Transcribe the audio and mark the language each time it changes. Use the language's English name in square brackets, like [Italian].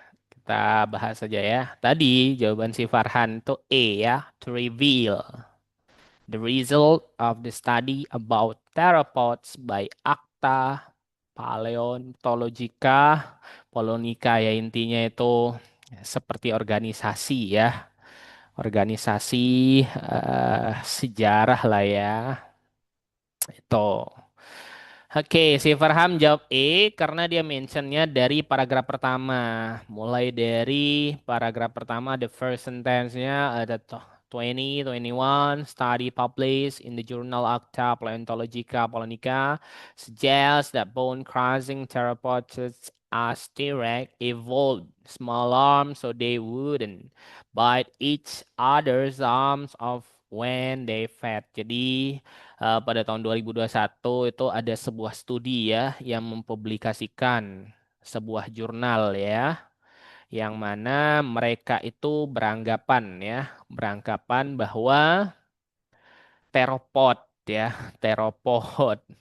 [Indonesian] Kita bahas saja ya. Tadi jawaban si Farhan itu E ya, [English] to reveal the result of the study about theropods by Acta Paleontologica Polonica, [Indonesian] ya intinya itu seperti organisasi ya. Organisasi sejarah lah ya. Itu. Oke, si Farham jawab E karena dia mentionnya dari paragraf pertama. Mulai dari paragraf pertama, [English] the first sentence-nya ada 2021 study published in the journal Acta Paleontologica Polonica suggests that bone crushing theropods as T-Rex evolved small arms so they wouldn't bite each other's arms off when they fed. [Indonesian] Jadi pada tahun 2021 itu ada sebuah studi ya yang mempublikasikan sebuah jurnal ya yang mana mereka itu beranggapan bahwa teropod ya teropod.